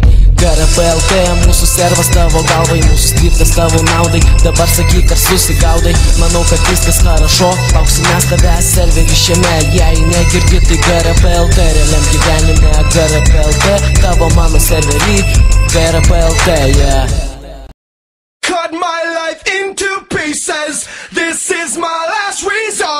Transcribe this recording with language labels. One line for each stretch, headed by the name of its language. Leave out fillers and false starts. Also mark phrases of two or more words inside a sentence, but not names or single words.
Lithuanian: GRP LT, mūsų servas tavo galvai, mūsų skriptas tavo naudai. Dabar sakyk, ar susigaudai, manau, kad viskas хорошо. Lauksim mes tave serverį šiame, jei negirdi, tai GRP LT. Realiam gyvenime GRP LT, tavo mano serverį GRP LT,
English: Cut my life into pieces, this is my last reason.